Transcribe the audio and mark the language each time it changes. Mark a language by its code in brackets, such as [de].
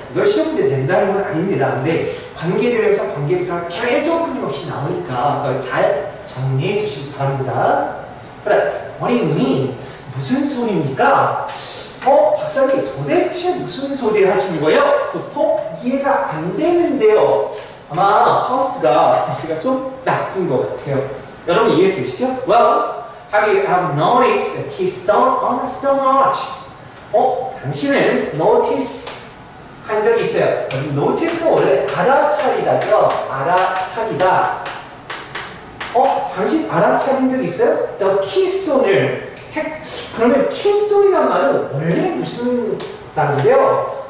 [ko] 이걸 시험 문제 낸다는 건 아닙니다. 근데 관계대명사, 관계부사가 계속 끊임없이 나오니까 그걸 잘 정리해 주시기 바랍니다. [en] What do you mean? [ko] 무슨 소리입니까? 박사님 도대체 무슨 소리를 하시는 거예요? 보통 이해가 안 되는데요. 아마 허스트가 머리가 좀 나쁜 것 같아요. 여러분 이해되시죠? [en] Well, have you ever noticed the keystone on a stone arch? [ko] 당신은 notice 한 적이 있어요. notice는 원래 알아차리다죠. 알아차리다. 당신 알아차린 적 있어요? The keystone을 그러면 keystone이란 말은 원래 무슨 단어인데요?